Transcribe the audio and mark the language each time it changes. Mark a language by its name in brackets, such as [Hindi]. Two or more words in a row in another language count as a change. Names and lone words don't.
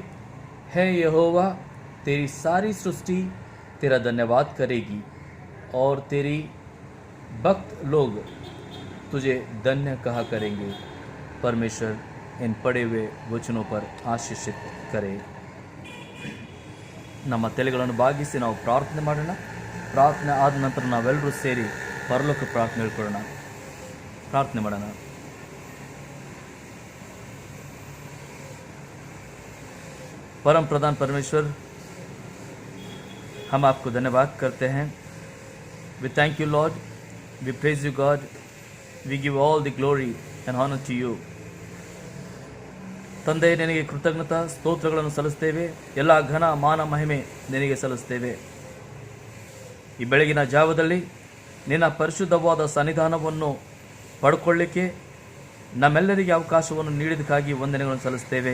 [Hindi] है यहोवा, तेरी सारी सृष्टि तेरा धन्यवाद करेगी और तेरी भक्त लोग तुझे धन्य कहा करेंगे. परमेश्वर इन पड़े हुए वचनों पर आशीषित करे. [Kannada] ನಮ್ಮ ತಲೆಗಳನ್ನು ಬಾಗಿಸಿ ನಾವು ಪ್ರಾರ್ಥನೆ ಮಾಡೋಣ. ಪ್ರಾರ್ಥನೆ ಆದ ನಂತರ ನಾವೆಲ್ಲರೂ ಸೇರಿ ಪರಲೋಕ ಪ್ರಾರ್ಥನೆ ಹೇಳ್ಕೊಳ್ಳೋಣ. ಪ್ರಾರ್ಥನೆ ಮಾಡೋಣ. [Hindi] परम प्रधान परमेश्वर, हम आपको धन्यवाद करते हैं. [English] We thank you Lord, we praise you God, we give all the glory and honour to you. [Kannada] ತಂದೆ, ನಿನಗೆ ಕೃತಜ್ಞತಾ ಸ್ತೋತ್ರಗಳನ್ನು ಸಲ್ಲಿಸ್ತೇವೆ. ಎಲ್ಲ ಘನ ಮಾನ ಮಹಿಮೆ ನಿನಗೆ ಸಲ್ಲಿಸ್ತೇವೆ. ಈ ಬೆಳಗಿನ ಜಾವದಲ್ಲಿ ನಿನ್ನ ಪರಿಶುದ್ಧವಾದ ಸನ್ನಿಧಾನವನ್ನು ಪಡ್ಕೊಳ್ಳಿಕ್ಕೆ ನಮ್ಮೆಲ್ಲರಿಗೆ ಅವಕಾಶವನ್ನು ನೀಡಿದಕ್ಕಾಗಿ ವಂದನೆಗಳನ್ನು ಸಲ್ಲಿಸ್ತೇವೆ.